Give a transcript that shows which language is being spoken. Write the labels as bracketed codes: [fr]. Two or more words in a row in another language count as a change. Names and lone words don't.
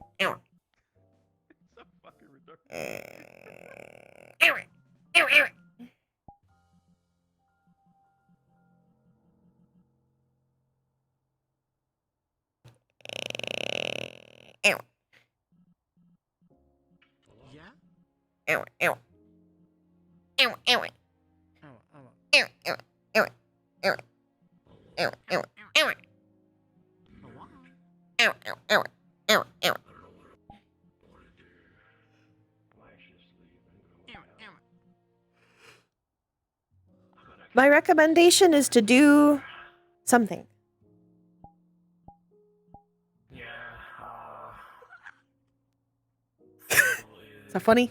[en] It's so fucking ridiculous. Yeah? Ow, ow. Ow, ow. Oh, oh. Ow, ow. Ow, ow. Ow, ow. Ow. Ow, ow, ow. Ow, ow. My recommendation is to do something. Yeah. Is that funny?